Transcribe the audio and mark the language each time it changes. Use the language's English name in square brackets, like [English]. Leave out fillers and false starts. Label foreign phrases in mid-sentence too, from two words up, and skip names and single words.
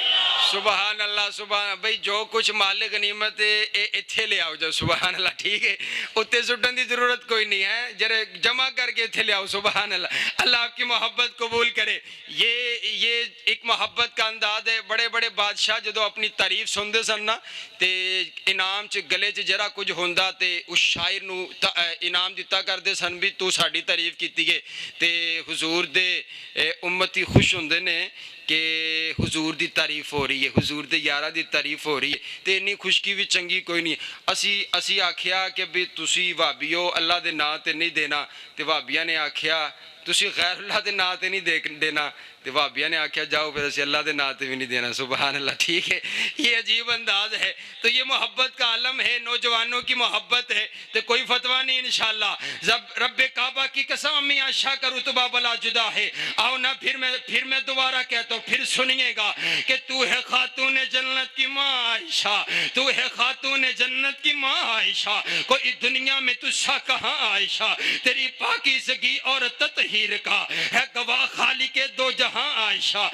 [Punjabi] سبحان اللہ، سبحان بھئی جو کچھ مال غنیمت اتھے لے آؤ جو، سبحان اللہ، ٹھیک ہے، اتنے سٹن دی ضرورت کوئی نہیں ہے، جرے جمع کر کے اتھے لے آؤ، سبحان اللہ۔ [Urdu] اللہ آپ کی محبت قبول کرے۔ یہ ایک محبت کا انداز ہے۔ [Punjabi] بڑے بڑے بادشاہ جدو اپنی تعریف سندے سن نا تے انعام چ گلے چ جرا کچھ ہوندا تے اس شاعر نو انعام دیتا کردے سن بھی تو ساڈی تعریف کیتی ہے، تے حضور دے امتی خوش ہوندے نے کہ حضور دی تعریف ہو رہی ہے، حضور دے یارہ دی تعریف ہو رہی ہے، تے انی خوشکی بھی چنگی کوئی نہیں۔ اسی آکھیا کہ بھی تسی وہابیو اللہ دے نا تے نہیں دینا، تے وہابیاں نے آکھیا تسی غیر اللہ دے نا تے نہیں دینا، تے وہابیاں نے آکھیا جاؤ پھر اسی اللہ دے نا تے بھی نہیں دینا، سبحان اللہ، ٹھیک ہے۔ [Urdu] یہ عجیب انداز ہے۔ تو یہ محبت کا عالم ہے، نوجوانوں کی محبت ہے، تو کوئی فتویٰ نہیں انشاءاللہ۔ رب کعبہ کی قسم امی عائشہ کا رتبہ بلا جدا ہے۔ آؤ نا، پھر میں دوبارہ کہتا ہوں، پھر سنیے گا کہ تو ہے خاتون جنت کی ماں عائشہ، تو ہے خاتون جنت کی ماں عائشہ، کوئی دنیا میں تجھ سا کہاں عائشہ، تیری پاکیزگی اور تطہیر کا ہے گواہ خالق دو جہاں عائشہ۔